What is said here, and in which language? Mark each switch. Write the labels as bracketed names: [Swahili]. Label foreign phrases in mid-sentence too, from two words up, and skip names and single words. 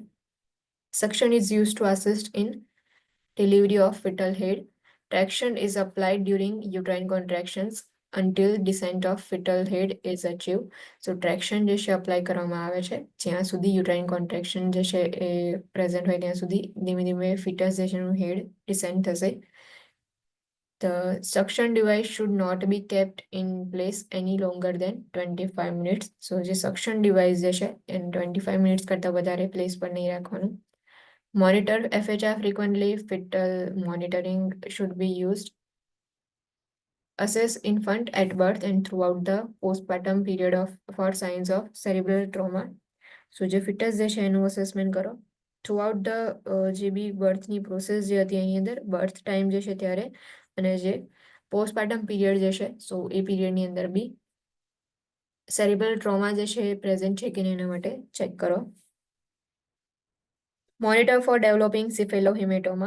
[English] Suction is used to assist in delivery of fetal head. Traction is applied during uterine contractions until descent of fetal head is achieved. So traction [Gujarati] જે છે અપ્લાય કરવામાં આવે છે જ્યાં સુધી યુટ્રાઇન કોન્ટ્રેક્શન જે છે એ પ્રેઝન્ટ હોય ત્યાં સુધી ધીમે ધીમે ફિટસ જે છે એનું હેડ ડિસેન્ટ થશે. [English] The suction device should not be kept in place any longer than 25 minutes. [Gujarati] So જે [English] suction device [Gujarati] જે છે એને 25 minutes કરતા વધારે પ્લેસ પર નહીં રાખવાનું. [English] Monitor FHR frequently. Fetal monitoring should be used. Assess infant at birth and throughout the postpartum period for signs of cerebral trauma. [Gujarati] So જે fetus જે છે એનું assessment કરો. [English] Throughout the [Gujarati] જે બી બર્થની પ્રોસેસ જે હતી એની અંદર બર્થ ટાઈમ જે છે ત્યારે અને જે પોસ્ટપાર્ટમ પીરિયડ જે છે સો એ પીરિયડની અંદર બી સેરિબ્રલ ટ્રોમા જે છે એ પ્રેઝન્ટ છે કે નહીં એના માટે ચેક કરો. [English] Monitor for developing cephalohematoma.